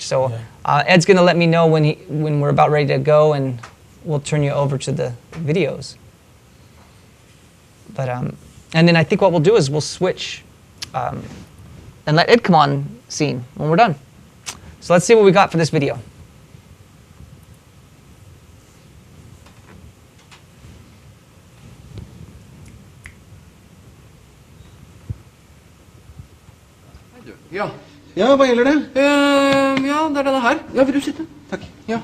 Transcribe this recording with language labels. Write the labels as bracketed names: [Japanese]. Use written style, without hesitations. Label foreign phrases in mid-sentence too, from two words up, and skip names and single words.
[English] So Ed's going to let me know when we're about ready to go, and we'll turn you over to the videos. But and then I think what we'll do is we'll switch and let Ed come on scene when we're done. So let's see what we got for this video. [Norwegian] Ja. Ja, hva gjelder det? Ja, det er denne her. Ja, vil du sitte? Takk. Ja.